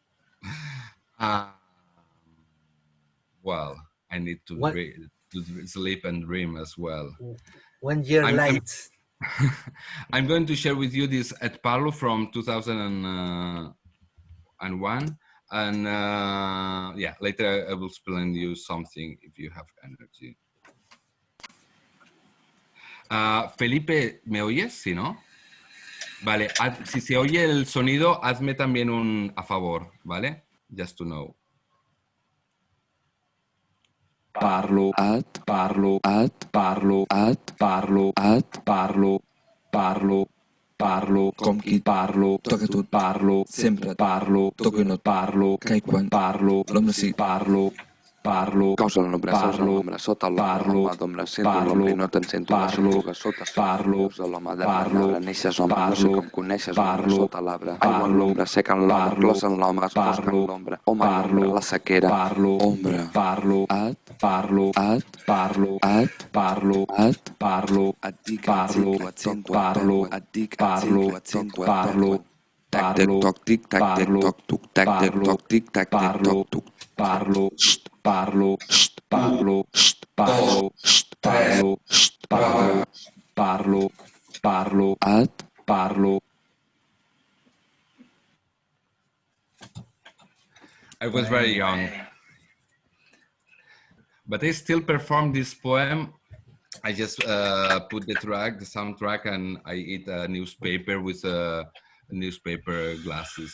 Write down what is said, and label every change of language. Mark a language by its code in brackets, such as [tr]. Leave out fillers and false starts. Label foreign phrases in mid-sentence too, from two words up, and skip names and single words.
[en] Well, I need to sleep and dream as well. 1 year late. I'm going to share with you this at Parlo from 2001, and yeah, later I will explain you something if you have energy. [es] Felipe, ¿me oyes? ¿Sí, no? Vale, si se oye el sonido, hazme también un a favor, ¿vale? [en] Just to know. [ca] Parlo at parlo at parlo at parlo at parlo parlo parlo com qui parlo toca tot parlo sempre parlo toca no parlo cai quan parlo l'ombra si parlo parlo causa l'ombra sota l'home d'ombra sento l'ombra i no te'n sento l'ombra sota parlo l'home d'arbre neixes ombra no sé com coneixes l'ombra sota l'arbre aigua en l'ombra seca en l'ombra clos en l'ombra es posa en l'ombra home en l'ombra la sequera ombra parlo at parlo at parlo at parlo at parlo et dic parlo et sento parlo et dic parlo et sento parlo tac tac toc tic tac tac toc tuc tac tac toc tic tac tac toc tuc parlo parlo parlo parlo parlo parlo parlo parlo at parlo. [en] I was very young, but I still perform this poem. I just put the soundtrack, and I eat a newspaper with newspaper glasses.